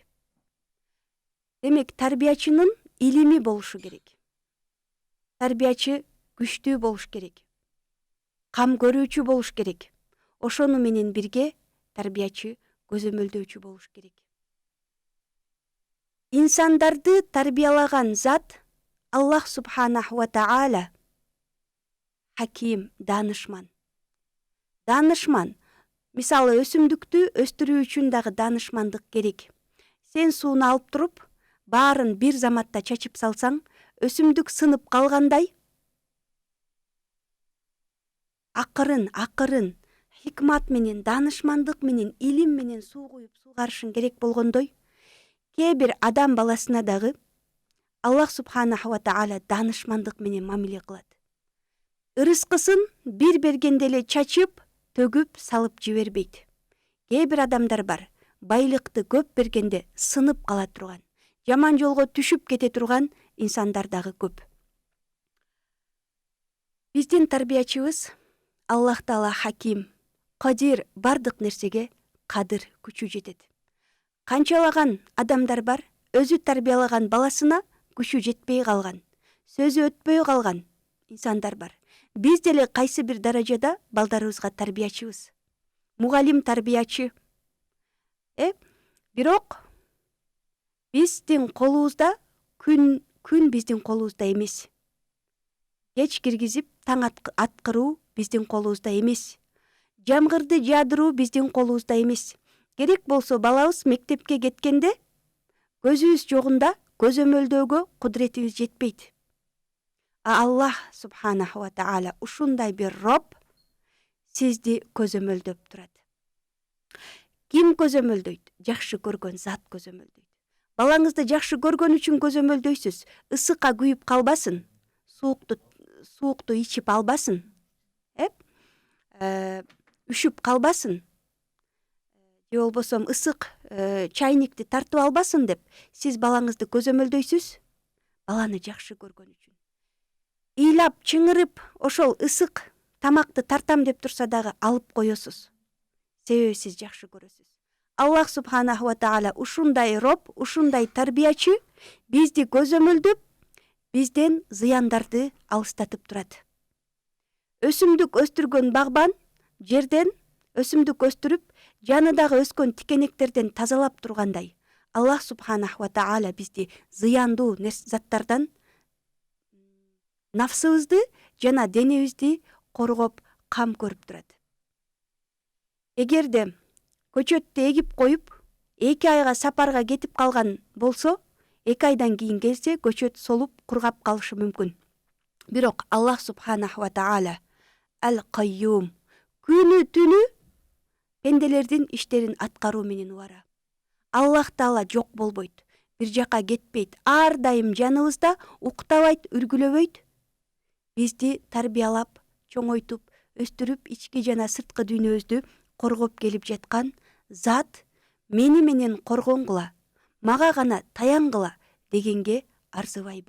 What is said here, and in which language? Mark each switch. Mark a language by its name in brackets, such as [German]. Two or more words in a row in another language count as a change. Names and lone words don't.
[Kyrgyz] Демек, тарбиячынын илими болушу керек. Тарбиячы күчтүү болуш керек. Кам көрүүчү болуш керек. Ошону менен бирге тарбиячы көзөмөлдөөчү болуш керек. Инсандарды тарбиялаган зат [Arabic] الله سبحانه وتعالى [Kyrgyz] хаким, данышман. Данышман. Мисалы, өсүмдүктү өстүрүү үчүн дагы данышмандык керек. Сен сууну алып туруп, баарын бир заматта чачып салсаң, өсүмдүк сынып калгандай, акырын хикмат менен, данышмандык менен, илим менен суу куюп сугарышың керек болгондой, кээ бир адам баласына дагы [Arabic] الله سبحانه وتعالى [Kyrgyz] данышмандык менен мамиле кылат. Ырыскысын бир бергенде эле чачып, төгүп, салып жибербейт. Кээ бир адамдар бар, байлыкты көп бергенде сынып кала турган, жаман жолго түшүп кете турган инсандар дагы көп. Биздин тарбиячыбыз [Arabic] الله تعالى [Kyrgyz] хаким, кадир, бардык нерсеге кадыр, күчү жетет. Канчалаган адамдар бар, өзү тарбиялаган баласына күчү жетпей калган, сөзү өтпөй калган инсандар бар. Биз деле кайсы бир даражада балдарыбызга тарбиячыбыз. Мугалим тарбиячы. Бирок биздин колубузда, күн биздин колубузда эмес. Кеч киргизип, таң аткыруу биздин колубузда эмес. Жамгырды жаадыруу биздин колубузда эмес. Керек болсо балабыз мектепке кеткенде көзүбүз жогунда көзөмөлдөөгө кудуретибиз жетпейт. [Arabic] الله سبحانه وتعالى [Kyrgyz] ушундай бир Роб сизди көзөмөлдөп турат. Ким көзөмөлдөйт? Жакшы көргөн зат көзөмөлдөйт. Балаңызды жакшы көргөн үчүн көзөмөлдөйсүз. Ысыкка күйүп калбасын, суукту ичип албасын, үшүп калбасын, же болбосо ысык чайникти тартып албасын деп сиз балаңызды көзөмөлдөйсүз. Баланы жакшы көргөн үчүн. Ыйлап, чыңырып, ошол ысык тамакты тартам деп турса дагы алып коесуз. Себеби сиз жакшы көрөсүз. [Arabic] الله سبحانه وتعالى [Kyrgyz] ушундай Роб, ушундай тарбиячы бизди көзөмөлдөп, бизден зыяндарды алыстатып турат. Өсүмдүк өстүргөн багбан жерден өсүмдүк өстүрүп, жанындагы өскөн тикенектерден тазалап тургандай, [Arabic] الله سبحانه وتعالى [Kyrgyz] бизди зыяндуу заттардан, нафсыбызды жана денебизди коргоп, кам көрүп турат. Эгерде көчөттү эгип коюп, 2 айга сапарга кетип калган болсо, 2 айдан кийин келсе, көчөт солуп, кургап калышы мүмкүн. Бирок [Arabic] الله سبحانه وتعالى [Kyrgyz] Ал-Кайюм, күнү түнү пенделердин иштерин аткаруу менен убара. [Arabic] الله تعالى [Kyrgyz] жок болбойт, бир жака кетпейт, ар дайым жаныбызда, уктабайт, үргүлөбөйт. Бизди тарбиялап, чоңойтуп, өстүрүп, ички жана сырткы дүйнөбүздү коргоп келип жаткан зат мени менен коргонгула, мага гана таянгыла дегенге арзыбайбы?